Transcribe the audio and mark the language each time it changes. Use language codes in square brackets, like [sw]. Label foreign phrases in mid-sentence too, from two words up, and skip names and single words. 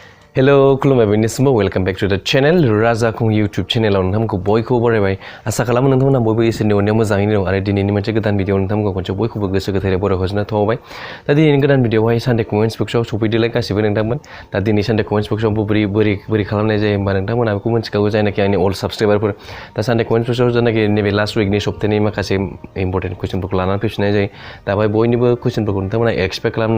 [brx] Hello, खुलुमबाय बयनिसिमबो [en] welcome back to the channel [brx] राजा खुं यूट्यूब चैनलाव नोंथांमोनखौ बयखौबो बरायबाय आसा खालामो नोंथांमोना बयबो इसोरनि अननायाव मोजाङैनो दं आरो दिनैनि मोनसे गोदान भिडिअ नोंथांमोनखौ खनसे बयखौबो गोसो गोथारै बरायहरनो थाबाय दा दिनैनि गोदान भिडिअआवहाय [en] Sunday comments [brx] बक्सआव सफैदोलाय गासिबो नोंथांमोन दा दिनै [en] Sunday comments [brx] बक्सआव बोरै खालामनाय जायो होनबा नोंथांमोना बेखौ मिथिखागौ जायनाखि आंनि अल्ड साबस्क्राइबारफोर दा [en] Sunday comments [brx] बक्सआव जायनाखि नैबे लास्ट उइकनि सप्ताहनि माखासे इम्पर्टेन्ट कुइसनफोरखौ लानानै फैफिननाय जायो दा बेवहाय बयनिबो कुइसनफोरखौ नोंथांमोना एक्सपेक्ट खालामना